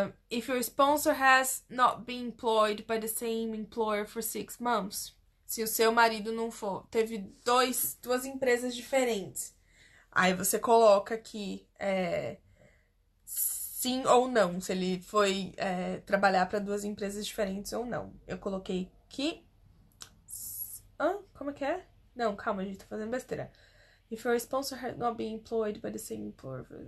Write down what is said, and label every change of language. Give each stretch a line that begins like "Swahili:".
English: If your sponsor has not been employed by the same employer for 6 months.
Portuguese: se o seu marido não for, teve duas empresas diferentes. Aí você coloca aqui sim ou não, se ele foi trabalhar para duas empresas diferentes ou não. Eu coloquei que... Como é que é? Não, calma, gente, tô fazendo besteira.
English: If your sponsor had not been employed by the same employer...